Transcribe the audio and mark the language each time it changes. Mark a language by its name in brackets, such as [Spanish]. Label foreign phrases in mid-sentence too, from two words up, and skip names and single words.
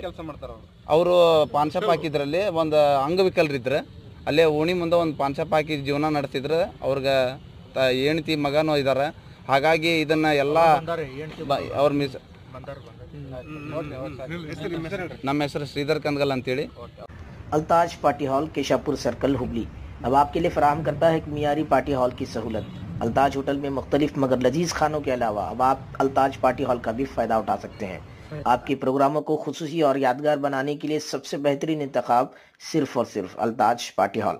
[Kannada] ಕೆಲಸ ಮಾಡ್ತಾರೆ ಅವರು [English] pan shop [Kannada] ಹಾಕಿದ್ರಲ್ಲಿ ಒಂದು ಅಂಗವಿಕಲರಿದ್ರೆ ಅಲ್ಲೇ ಓಣಿ ಮುಂದೆ ಒಂದು [English] pan shop [Kannada] ಹಾಕಿ ಜೀವನ ನಡೆಸಿದ್ರೆ ಅವ್ರಿಗೆ ಹೆಂಡ್ತಿ ಮಗನೂ ಇದ್ದಾರೆ. ಹಾಗಾಗಿ ಇದನ್ನು ಎಲ್ಲ ಅವ್ರ ನಮ್ಮ ಹೆಸರು ಶ್ರೀಧರ್ ಕಂದಗಲ್ ಅಂತೇಳಿ. [Urdu] الطاج پارٹی ہال کیشاپور سرکل ہبلی اب آپ کے لیے فراہم کرتا ہے کہ معیاری [English] party hall [Urdu] کی سہولت. الطاج ہوٹل میں مختلف مگر لذیذ کھانوں کے علاوہ اب آپ الطاج پارٹی ہال کا بھی فائدہ اٹھا سکتے ہیں. آپ کے پروگراموں کو خصوصی اور یادگار بنانے کے لیے سب سے بہترین انتخاب صرف اور صرف الطاج پارٹی ہال.